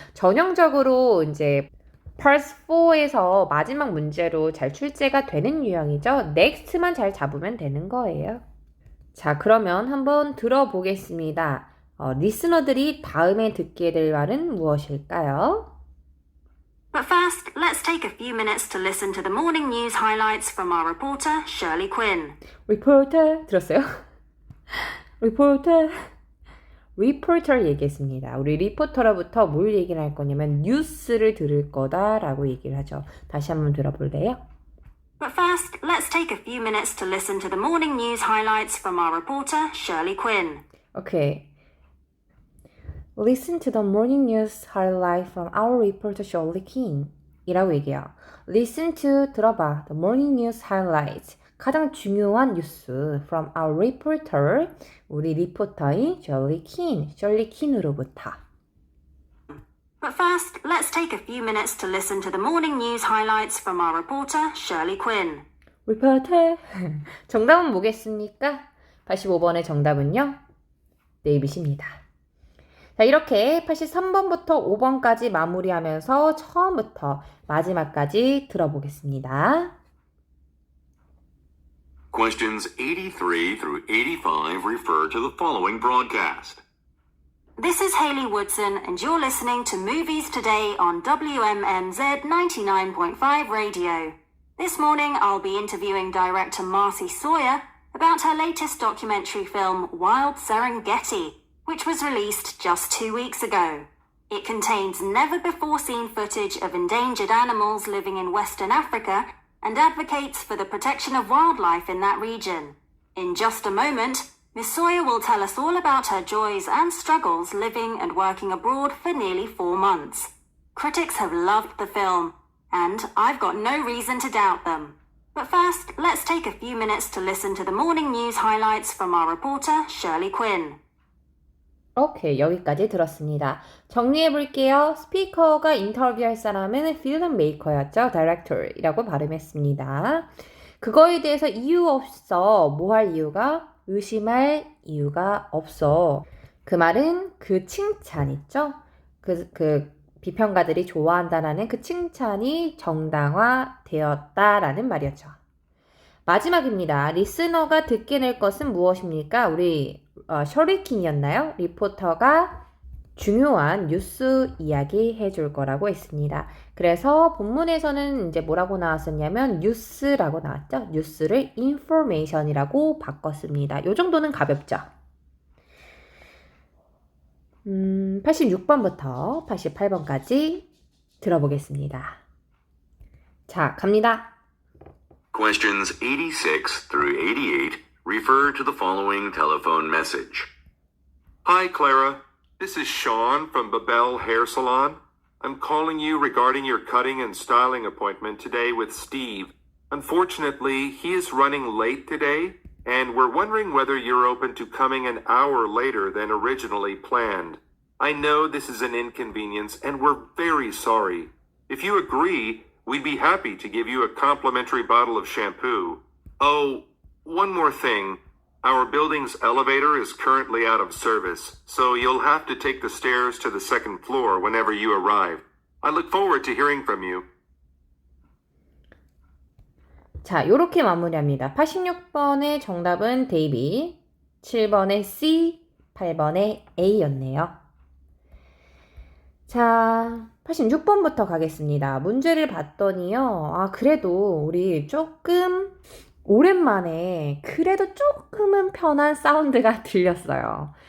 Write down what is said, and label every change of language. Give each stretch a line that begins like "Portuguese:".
Korean: 전형적으로 이제 Part 4에서 마지막 문제로 잘 출제가 되는 유형이죠. Next만 잘 잡으면 되는 거예요. 자, 그러면 한번 들어보겠습니다. 리스너들이 다음에 듣게 될 말은 무엇일까요?
English: But first, let's take a few minutes to listen to the morning news highlights from our reporter, Shirley Quinn.
Korean: 리포터 들었어요? 리포터 얘기했습니다. 우리 리포터로부터 뭘 얘기를 할 거냐면 뉴스를 들을 거다라고 얘기를 하죠. 다시 한번 들어볼래요?
English: But first, let's take a few minutes to listen to the morning news highlights from our reporter, Shirley Quinn. Okay. Listen to the morning news highlight from our reporter Shirley Quinn
Korean: 이라고 얘기해요.
English: Listen to,
Korean: 들어봐.
English: The morning news highlights.
Korean: 가장 중요한 뉴스
English: from our reporter,
Korean: 우리 리포터인 Shirley Quinn으로부터.
English: But first, let's take a few minutes to listen to the morning news highlights from our reporter, Shirley Quinn.
Korean: 리포터. 정답은 뭐겠습니까? 85번의 정답은요. 네이빗입니다. 자, 이렇게 83번부터 5번까지 마무리하면서 처음부터 마지막까지 들어보겠습니다.
English: Questions 83 through 85 refer to the following broadcast. This is Hayley Woodson, and you're listening to Movies Today on WMMZ 99.5 Radio. This morning, I'll be interviewing director Marcy Sawyer about her latest documentary film, Wild Serengeti, which was released just 2 weeks ago. It contains never-before-seen footage of endangered animals living in Western Africa and advocates for the protection of wildlife in that region. In just a moment, Miss Sawyer will tell us all about her joys and struggles living and working abroad for nearly 4 months. Critics have loved the film, and I've got no reason to doubt them. But first, let's take a few minutes to listen to the morning news highlights from our reporter, Shirley Quinn.
Korean: 오케이, 여기까지 들었습니다. 정리해 볼게요. 스피커가 인터뷰할 사람은 필름 메이커였죠. 다이렉터라고 발음했습니다. 그거에 대해서 이유 없어. 뭐 할 이유가? 의심할 이유가 없어. 그 말은 그 칭찬 있죠? 그 비평가들이 좋아한다라는 그 칭찬이 정당화되었다라는 말이었죠. 마지막입니다. 리스너가 듣게 될 것은 무엇입니까? 우리 셔리 퀸이었나요? 리포터가 중요한 뉴스 이야기 해줄 거라고 했습니다. 그래서 본문에서는 이제 뭐라고 나왔었냐면 뉴스라고 나왔죠. 뉴스를 information이라고 바꿨습니다. 요 정도는 가볍죠. 86번부터 88번까지 들어보겠습니다. 자, 갑니다.
English: Questions 86 through 88 refer to the following telephone message. Hi, Clara. This is Sean from Babel Hair Salon. I'm calling you regarding your cutting and styling appointment today with Steve. Unfortunately, he is running late today, and we're wondering whether you're open to coming an hour later than originally planned. I know this is an inconvenience, and we're very sorry. If you agree, we'd be happy to give you a complimentary bottle of shampoo. Oh, one more thing. Our building's elevator is currently out of service, so you'll have to take the stairs to the second floor whenever you arrive. I look forward to hearing from you.
Korean: 자, 요렇게 마무리합니다. 86번의 정답은 데이비, 7번의 C, 8번의 A였네요. 자, 86번부터 가겠습니다. 문제를 봤더니요. 그래도 우리 조금 오랜만에 그래도 조금은 편한 사운드가 들렸어요.